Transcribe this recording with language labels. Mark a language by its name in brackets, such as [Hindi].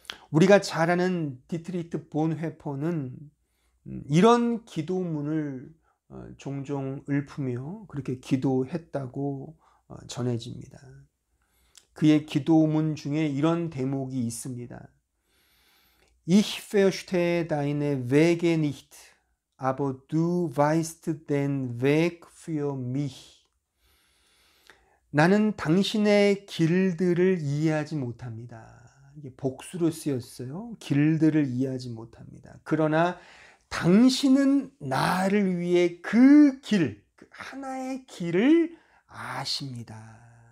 [Korean] 우리가 잘 아는 디트리트 본회퍼는 이런 기도문을 종종 읊으며 그렇게 기도했다고 전해집니다. 그의 기도문 중에 이런 대목이 있습니다. [German] Ich verstehe deine Wege nicht, aber du weißt den Weg für mich. [Korean] 나는 당신의 길들을 이해하지 못합니다. 이게 복수로 쓰였어요. 길들을 이해하지 못합니다. 그러나 당신은 나를 위해 그 길, 그 하나의 길을 아십니다.